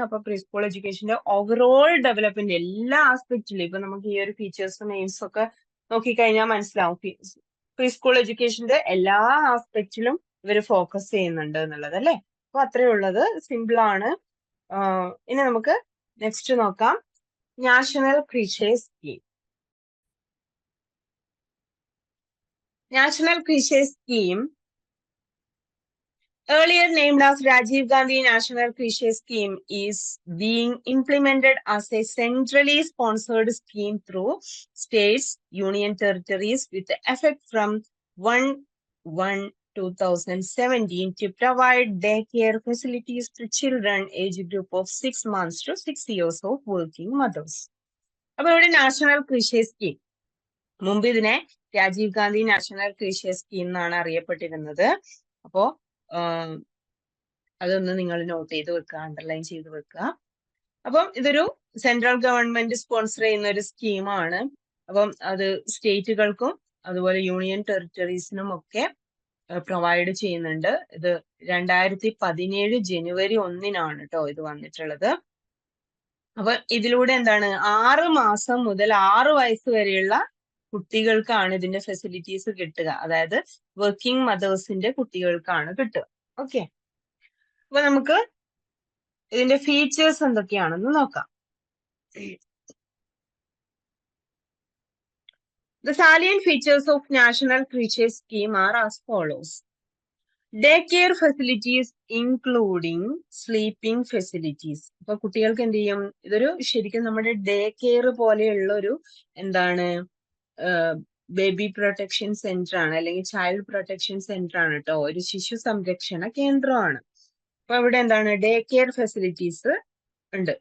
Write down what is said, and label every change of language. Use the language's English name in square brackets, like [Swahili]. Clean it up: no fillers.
[Malayalam] അപ്പൊ pre school എഡ്യൂക്കേഷന്റെ overall development എല്ലാ ആസ്പെക്റ്റിലും ഇപ്പൊ നമുക്ക് ഈ ഒരു ഫീച്ചേഴ്സും എയിംസും ഒക്കെ നോക്കിക്കഴിഞ്ഞാൽ മനസ്സിലാവും. പ്രീ സ്കൂൾ എഡ്യൂക്കേഷന്റെ എല്ലാ ആസ്പെക്റ്റിലും ഇവര് ഫോക്കസ് ചെയ്യുന്നുണ്ട് എന്നുള്ളത് അല്ലെ. അപ്പൊ അത്രയേ ഉള്ളത്, സിമ്പിൾ ആണ്. ഇനി നമുക്ക് നെക്സ്റ്റ് നോക്കാം, national ക്രീഷേഴ്സ് scheme. [English] National Crisis Scheme, earlier named as Rajiv Gandhi National Crisis Scheme, is being implemented as a centrally sponsored scheme through states, union territories with effect from 1/1/2017 to provide daycare facilities to children age group of 6 months to 6 years of working mothers. [Malayalam] അപ്പോൾ ഇവിടെ national ക്രിഷേഴ്സ് scheme, മുമ്പ് ഇതിനെ Rajeev Gandhi national ക്രീഷേഴ്സ് scheme എന്നാണ് അറിയപ്പെട്ടിരുന്നത്. അപ്പോ അതൊന്ന് നിങ്ങൾ not ചെയ്ത് വെക്കുക, അണ്ടർലൈൻ ചെയ്ത് വെക്കുക. അപ്പം ഇതൊരു സെൻട്രൽ ഗവൺമെന്റ് സ്പോൺസർ ചെയ്യുന്ന ഒരു സ്കീമാണ്. അപ്പം അത് സ്റ്റേറ്റുകൾക്കും അതുപോലെ യൂണിയൻ ടെറിട്ടറീസിനും ഒക്കെ പ്രൊവൈഡ് ചെയ്യുന്നുണ്ട്. ഇത് 2017 ജനുവരി 1 കേട്ടോ ഇത് വന്നിട്ടുള്ളത്. അപ്പൊ ഇതിലൂടെ എന്താണ് 6 മാസം മുതൽ 6 വയസ്സ് വരെയുള്ള കുട്ടികൾക്കാണ് ഇതിന്റെ ഫെസിലിറ്റീസ് കിട്ടുക, അതായത് വർക്കിംഗ് മദേഴ്സിന്റെ കുട്ടികൾക്കാണ് കിട്ടുക. ഓക്കെ, അപ്പൊ നമുക്ക് ഇതിന്റെ ഫീച്ചേഴ്സ് എന്തൊക്കെയാണെന്ന് നോക്കാം. [English] The salient features of National Crisis Scheme are as follows. Daycare facilities including sleeping facilities. [Malayalam] അപ്പൊ കുട്ടികൾക്ക് എന്ത് ചെയ്യും, ഇതൊരു ശരിക്കും നമ്മുടെ ഡേ കെയർ പോലെയുള്ള ഒരു എന്താണ് ബേബി പ്രൊട്ടക്ഷൻ സെന്റർ ആണ്, അല്ലെങ്കിൽ ചൈൽഡ് പ്രൊട്ടക്ഷൻ സെന്റർ ആണ് കേട്ടോ, ഒരു ശിശു സംരക്ഷണ കേന്ദ്രമാണ്. അപ്പൊ ഇവിടെ എന്താണ് ഡേ കെയർ ഫെസിലിറ്റീസ് ഉണ്ട്.